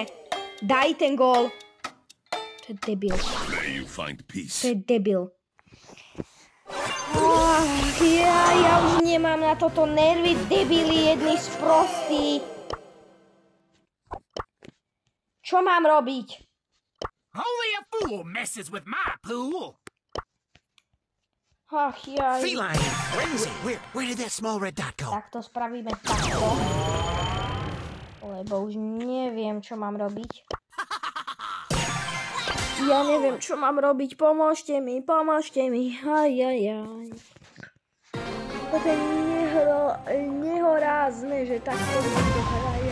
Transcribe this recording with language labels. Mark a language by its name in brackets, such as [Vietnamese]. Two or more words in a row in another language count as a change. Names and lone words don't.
[Slovak] Daj ten gól. To je debil. To je debil. Ja už nemám na toto nervy, debili, jedný sprostí. Čo mám robiť? [English] Only a fool messes with my pool. [Slovak] Ach, jaj. [English] Feline frenzy. Where did that small red dot go? [Slovak] Tak to spravíme takto. Lebo už neviem, čo mám robiť. Ja neviem, čo mám robiť. Pomôžte mi, pomôžte mi. Ajajaj. To je nehorázne, že takto ľudia hrajú.